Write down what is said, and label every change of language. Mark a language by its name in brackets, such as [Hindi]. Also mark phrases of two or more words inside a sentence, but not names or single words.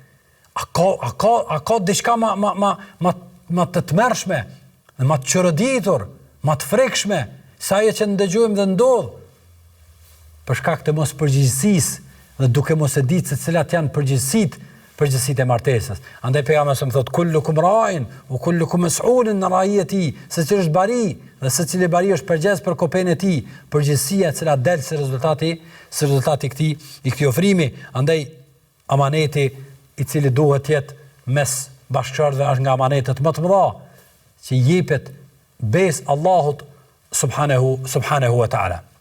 [Albanian] A ka diçka ma të tmerrshme, ma të çoroditur, ma të frekshme sa ajo që ndëgjojmë dhe ndodh për shkak të mos përgjegjësisë dhe duke mos e ditë se cilat janë përgjegjësitë e martesës. Andaj pejgamberi më thotë [Arabic] كلكم راع وكلكم مسؤول عن رعيته, [Albanian] secili është bari dhe secili bari është përgjegjës për kopën e tij, përgjegjësia e cila del si rezultati i këtij ofrimi. Andaj amaneti i cili duhet të jetë mes bashkëshortëve është nga amanetet më të mëdha që jepet besë Allahut [Arabic] سبحانه وتعالى.